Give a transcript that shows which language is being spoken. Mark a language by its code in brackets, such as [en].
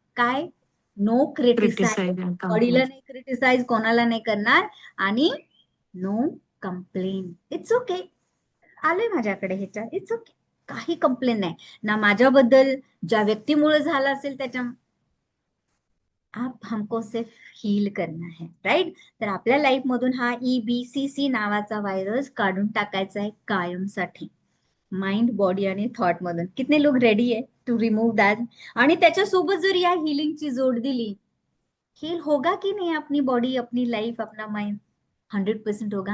[mr] काय? [en] No criticise. [mr] Criticise and बॉडीला complain. नाही क्रिटिसाइज, कोणाला नाही करणार. आणि [en] No complain. It's okay. [mr] आलंय माझ्याकडे ह्याच्या, [en] It's okay. [mr] काही कंप्लेन नाही ना माझ्याबद्दल, ज्या व्यक्तीमुळे झालं असेल त्याच्या. [hi] आप हमको सिर्फ हील करना है, राईट? [mr] तर आपल्या लाईफ मधून हा ईबीसीसी नावाचा व्हायरस काढून टाकायचा आहे कायमसाठी, माइंड, बॉडी आणि थॉट मधून. [hi] कितने लोक [mr] रेडी आहे [en] To remove that? [mr] आणि त्याच्यासोबत जर या हिलिंगची जोड दिली, [hi] हील होगा [mr] की नाही [hi] अपनी बॉडी, अपनी लाईफ, अपना माइंड? 100% होगा.